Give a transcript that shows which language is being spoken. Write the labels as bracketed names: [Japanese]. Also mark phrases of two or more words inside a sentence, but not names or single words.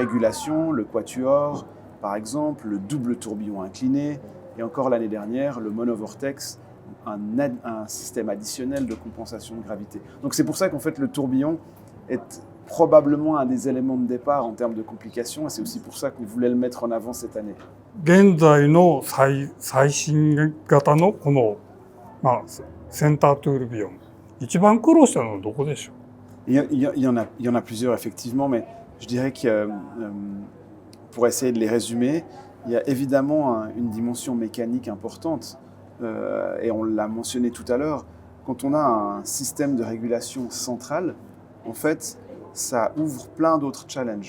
[French] Multirégulation, le quatuor, par exemple, le double tourbillon incliné, et encore l'année dernière, le monovortex, un système additionnel de compensation de gravité. Donc c'est pour ça qu'en fait le tourbillon est probablement un des éléments de départ en termes de complications, et c'est aussi pour ça qu'on voulait le mettre en avant cette année. [Japanese] 現在の最新型のこの、センタートゥールビヨン、一番苦労したのはどこでしょう？ [French] Il y en a plusieurs effectivement, mais je dirais que pour essayer de les résumer, il y a évidemment une dimension mécanique importante, et on l'a mentionné tout à l'heure, quand on a un système de régulation central, en fait, ça ouvre plein d'autres challenges.